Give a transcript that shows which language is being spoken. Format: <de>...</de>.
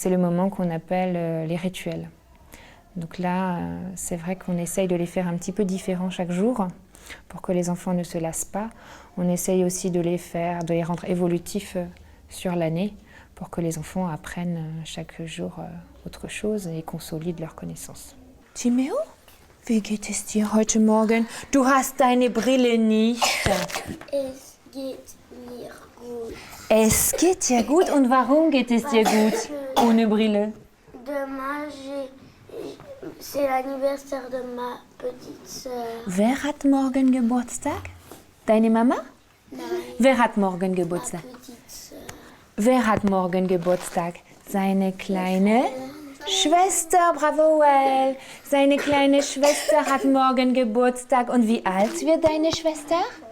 <fr>C'est le moment qu'on appelle les rituels. Donc là, c'est vrai qu'on essaye de les faire un petit peu différents chaque jour pour que les enfants ne se lassent pas. On essaye aussi de les rendre évolutifs sur l'année pour que les enfants apprennent chaque jour autre chose et consolident leurs connaissances.</fr> <de>Timeo, wie geht es dir heute Morgen? Du hast deine Brille nicht. Es geht mir gut. Es geht dir gut. Und warum geht es dir gut ohne Brille?</de> <fr>Demain, c'est l'anniversaire de ma petite sœur.</fr> <de>Wer hat morgen Geburtstag? Deine Mama? Nein, Wer hat morgen Geburtstag?</de> <fr>petite sœur.</fr> <de>Wer hat morgen Geburtstag? Seine kleine Schwester, bravo Well. Seine kleine Schwester hat morgen Geburtstag. Und wie alt wird deine Schwester?</de>